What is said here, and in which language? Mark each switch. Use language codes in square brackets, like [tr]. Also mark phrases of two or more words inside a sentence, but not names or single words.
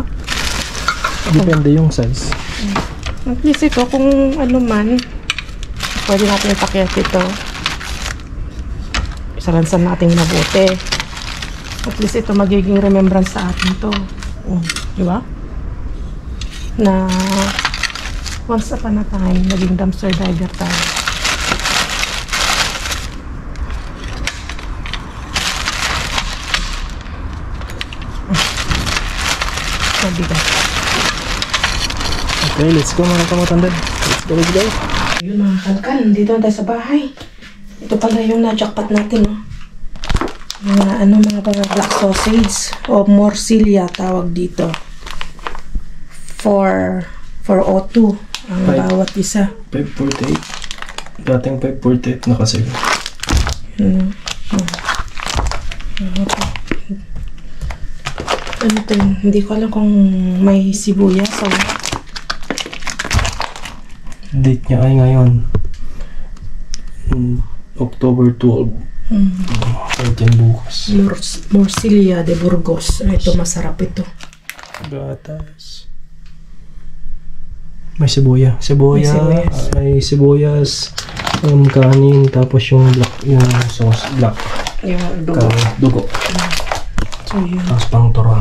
[tl] Depende yung size. [en] At least [tl] ito, kung ano man, pwede natin ipakyat ito. Isalansan natin mabuti. [en] At least [tl] ito magiging remembrance sa atin to. Di ba? Na [en] once upon a time, [tl] naging dumpster diver tayo. Mabigat. [en] Okay, let's go mga kamatandem. Let's go. [tl] Yun mga kalkan, dito na tayo sa bahay. Ito pala yung na-jackpot natin, no? Mga black sausage o morcilla tawag dito. 402 ang bawat isa. 548. Dating 548 na kasi. Ano to yun? Hindi ko alam kung may sibuyas o... Date niya ay ngayon. October 12. 13 bukas. Morcilla de Burgos. Ito, masarap ito. Gatas. May sibuya. May sibuyas. Kanin. Tapos yung black. Yung sauce. Black. Yung dugo. Dugo. So, yun. Tapos pang turon.